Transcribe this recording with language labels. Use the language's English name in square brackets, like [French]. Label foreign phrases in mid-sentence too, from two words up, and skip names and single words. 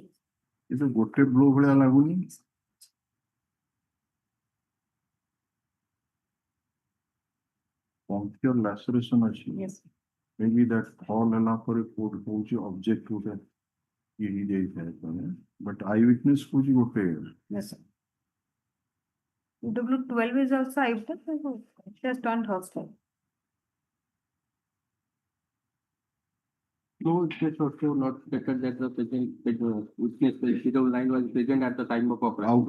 [English] Is a [Odia] ଗୋଟେ blow ଭଳିଆ ଲାଗୁନି? [English] Puncture laceration ଅଛି. Yes. Maybe that fall [Odia] ହେଲା ପରେ କୋଉଠି ହଉଛି object ଗୋଟେ ଇଏ ହେଇଯାଇଥାଏ ମାନେ [English] but eyewitness [Odia] କହୁଛି ଗୋଟେ. [English] Yes, sir. PW 12 is also eyewitness. She has turned hostile. No, it also not stated that the witness PW 9 was present at the time of operation.